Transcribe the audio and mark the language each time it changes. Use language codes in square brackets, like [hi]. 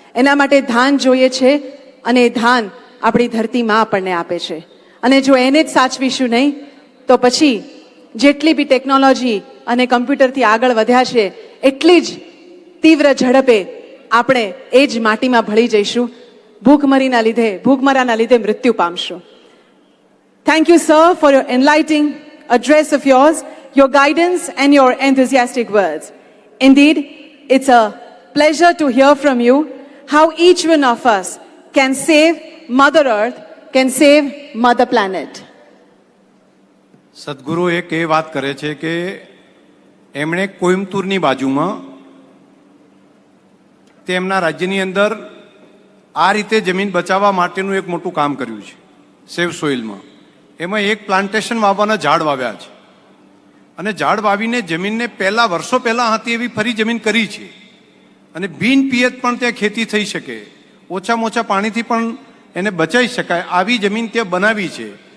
[gu] એના માટે ધાન જોઈએ છે, અને એ ધાન આપણી ધરતી માં આપણને આપે છે. અને જો એને જ સાચવીશું નહીં તો પછી જેટલી બી ટેકનોલોજી અને કમ્પ્યુટરથી આગળ વધ્યા છે એટલી જ તીવ્ર ઝડપે આપણે એ જ માટીમાં ભળી જઈશું. ભૂખમરાના લીધે મૃત્યુ પામશું. [en] Thank you sir for your enlightening address of yours, your guidance and your enthusiastic words. Indeed, it's a pleasure to hear from you how each one of us can save Mother Earth, can save Mother Planet. [gu] સદગુરુ એક એ વાત કરે છે કે એમણે કોઈમ્બતુરની બાજુમાં તેમના રાજ્યની અંદર આ રીતે જમીન બચાવવા માટેનું એક મોટું કામ કર્યું છે, સેવ સોઇલમાં. એમાં એક પ્લાન્ટેશન વાવવાના ઝાડ વાવ્યા છે, અને ઝાડ વાવીને જમીનને પહેલા વર્ષો પહેલા હતી એવી ફરી જમીન કરી છે, અને બિન પિયત પણ ત્યાં ખેતી થઈ શકે, ઓછામાં ઓછા પાણીથી પણ એને બચાવી શકાય આવી જમીન ત્યાં બનાવી છે.